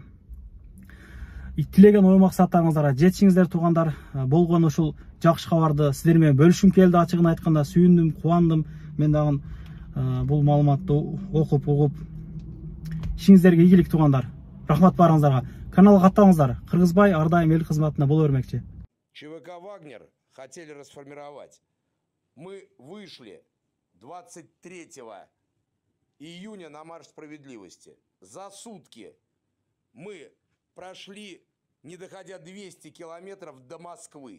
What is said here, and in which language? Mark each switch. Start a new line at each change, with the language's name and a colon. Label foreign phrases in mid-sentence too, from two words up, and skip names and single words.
Kyrgyz: Тилеген ой максаттарыңыздарга жетишиңиздер туугандар. Болгон ушул жакшы кабарды сиздер менен бөлүшүм келди. Ачыгын айтканда сүйүндүм, кубандым. Мен дагы бул маалыматты окуп, угуп ишиңиздерге ийгилик туугандар. Рахмат баарыңыздарга. Каналга катталыңыздар. Кыргызбай ар дайым эл кызматында боло бермекчи.
Russian: ЧВК «Вагнер» хотели расформировать. Мы вышли 23 июня на марш справедливости. За сутки мы прошли, не доходя 200 километров до Москвы.